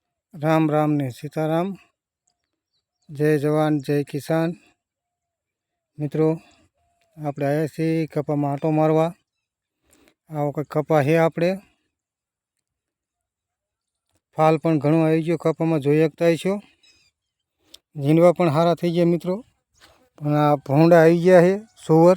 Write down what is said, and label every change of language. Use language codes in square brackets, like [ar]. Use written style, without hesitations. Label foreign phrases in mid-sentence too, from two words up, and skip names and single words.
[hi] राम राम ने सीताराम। जय जवान जय किसान। [gu] मित्रों આપણે આવ્યા છીએ કપામાં આંટો મારવા। આવો કંઈક કપા છે આપણે। ફાલ પણ ઘણો આવી ગયો કપામાં, જોઈ શકતા છો। ઝીંડવા પણ સારા થઈ ગયા મિત્રો, પણ આ ભૂંડા આવી ગયા છે સુવર।